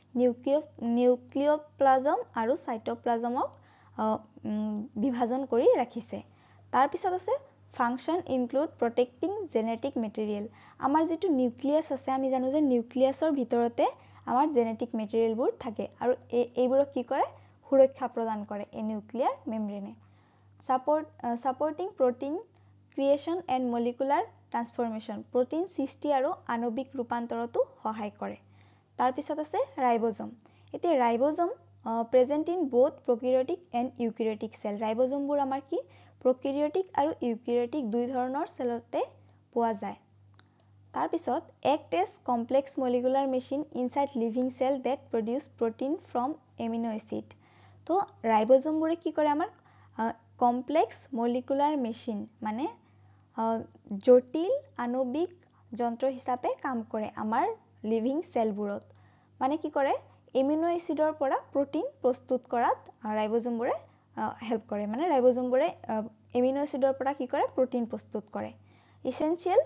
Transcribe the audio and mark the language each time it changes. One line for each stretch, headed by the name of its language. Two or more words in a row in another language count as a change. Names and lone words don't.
Assamese: নিউক্লিওপ্লাজম আৰু সাইটোপ্লাজমক বিভাজন কৰি ৰাখিছে তাৰ পিছত আছে
English: function include protecting genetic material
Assamese: আমাৰ যেটো নিউক্লিয়াছ আছে আমি জানো যে নিউক্লিয়াছৰ ভিতৰতে আমাৰ জেনেটিক মেটেৰিয়েলবোৰ থাকে আৰু এইবোৰক কি কৰে সুৰক্ষা প্ৰদান কৰে এই নিউক্লিয়াৰ মেমব্ৰেনে
English: supporting protein creation and molecular
Assamese: transformation protein সৃষ্টি আৰু আণবিক ৰূপান্তৰতো সহায় কৰে তাৰ পিছত আছে ৰাইবোজম এতিয়া ৰাইবোজম
English: present in both prokaryotic and eukaryotic cell
Assamese: ৰাইবোজমবোৰ আমাৰ কি prokaryotic আৰু eukaryotic দুই ধৰণৰ সেলতে পোৱা যায় তাৰ পিছত
English: act as complex molecular machine inside living cell that produce protein from amino acid
Assamese: তো ৰাইবোজমবোৰে কি কৰে আমাৰ
English: complex molecular machine
Assamese: মানে জটিল আণবিক যন্ত্ৰ হিচাপে কাম কৰে আমাৰ লিভিং সেলবোৰত মানে কি কৰে এমিনো এসিডৰ পৰা প্ৰটিন প্ৰস্তুত কৰাত ৰাইবোজমবোৰে হেল্প কৰে মানে ৰাইবোজমবোৰে এমিনো এসিডৰ পৰা কি কৰে প্ৰটিন প্ৰস্তুত কৰে এসেনশিয়াল